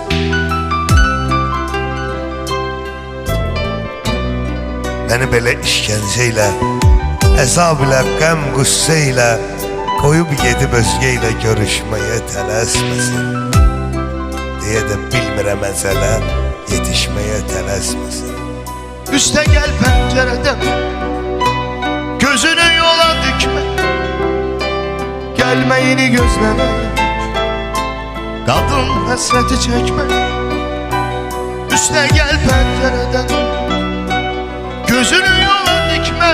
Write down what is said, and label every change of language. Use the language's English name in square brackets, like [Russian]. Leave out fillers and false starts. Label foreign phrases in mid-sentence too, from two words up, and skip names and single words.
[Azerbaijani] Məni belə işgəncə ilə, əzab ilə, qəm qüssə ilə qoyub gedib özgə ilə görüşməyə tələsməsin. Deyə də bilmirəm əcələ, yetişməyə tələsməsin. [Turkish] Üste gel pencereden, gözünü yola dikme. Gelmeyini gözleme, kadın hasreti çekme. Üste gel pencereden, gözünü yola dikme.